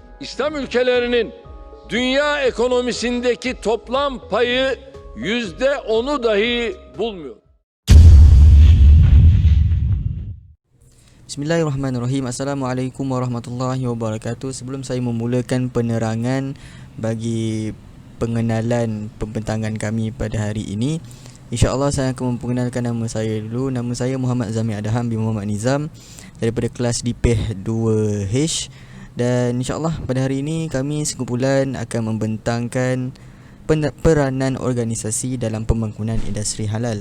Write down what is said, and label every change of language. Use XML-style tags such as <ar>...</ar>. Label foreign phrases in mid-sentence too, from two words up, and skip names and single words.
<tr>İslam ülkelerinin dünya ekonomisindeki toplam payı %10'u dahi bulmuyor.</tr> <ar>بسم الله الرحمن الرحيم. السلام عليكم ورحمة الله وبركاته.</ar> <ms>Sebelum saya memulakan penerangan bagi pengenalan pembentangan kami pada hari ini,</ms> <ar>إن شاء الله</ar> <ms>saya akan memperkenalkan nama saya dulu. Nama saya Muhammad Zami Adham bin Muhammad Nizam daripada kelas DPH 2H, dan</ms> <ar>إن شاء الله</ar> <ms>pada hari ini kami sekumpulan akan membentangkan peranan organisasi dalam pembangunan industri halal.</ms>